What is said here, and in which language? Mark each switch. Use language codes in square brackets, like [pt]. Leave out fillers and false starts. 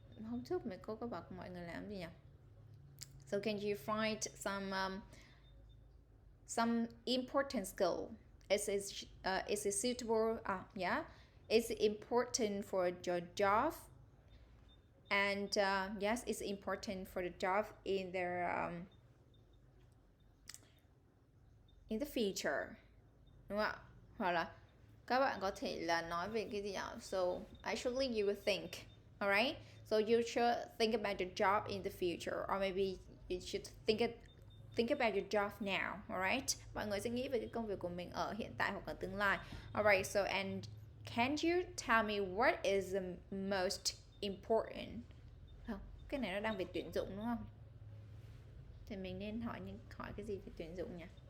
[vi] Hôm trước mấy cô có bảo mọi người làm gì nhỉ? [en] So can you find some important skill? Is it suitable? Yeah, it's important for your job, and yes, it's important for the job in the future, [vi] đúng không ạ? Hoặc là các bạn có thể là nói về cái gì nhỉ? [en] So actually you will think, alright? So you should think about your job in the future, or maybe you should think about your job now, alright? [vi] Mọi người sẽ nghĩ về cái công việc của mình ở hiện tại hoặc ở tương lai. [en] Alright, so and can you tell me what is the most important? [vi] Không, cái này nó đang về tuyển dụng đúng không? Thì mình nên hỏi cái gì về tuyển dụng nhỉ?